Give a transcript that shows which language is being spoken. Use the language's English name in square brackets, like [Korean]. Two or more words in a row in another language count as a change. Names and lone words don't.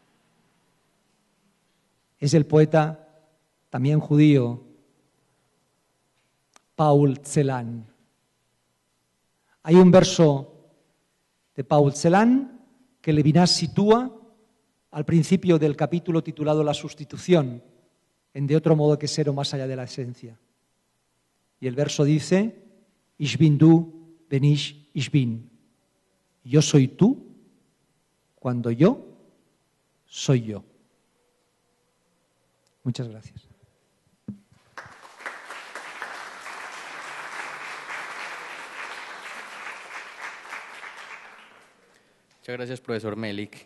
[Spanish] Es el poeta, también judío, Paul Celan. Hay un verso de Paul Celan que Levinas sitúa al principio del capítulo titulado La sustitución, en De otro modo que ser o más allá de la esencia. Y el verso dice, [German] Ich bin du, wenn ich bin. [Spanish] Yo soy tú cuando yo soy yo. Muchas gracias. Muchas gracias, profesor Melich.